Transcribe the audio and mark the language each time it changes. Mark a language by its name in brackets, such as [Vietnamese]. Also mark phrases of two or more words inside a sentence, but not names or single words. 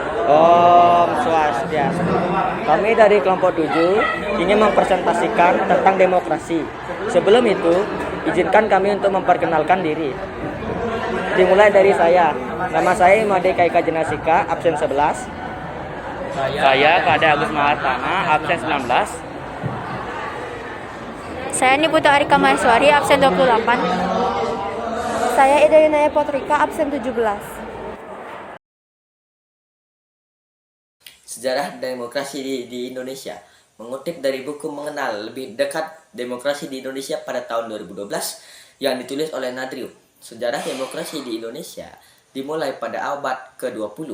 [Balinese] Om Swastiastu. [Indonesian] Kami dari kelompok 7 ingin mempresentasikan tentang demokrasi. Sebelum itu, izinkan kami untuk memperkenalkan diri. Dimulai dari saya. Nama saya Imade Kaika Jenasika, absen 11. Saya Kade Agus Mahartana, absen 19. Saya Niputa Arika Maheswari, absen 28. Saya Ida Yunaya Potrika, absen 17. Sejarah demokrasi di Indonesia. Mengutip dari buku Mengenal Lebih Dekat Demokrasi di Indonesia pada tahun 2012 yang ditulis oleh Nadriu. Sejarah demokrasi di Indonesia dimulai pada abad ke-20.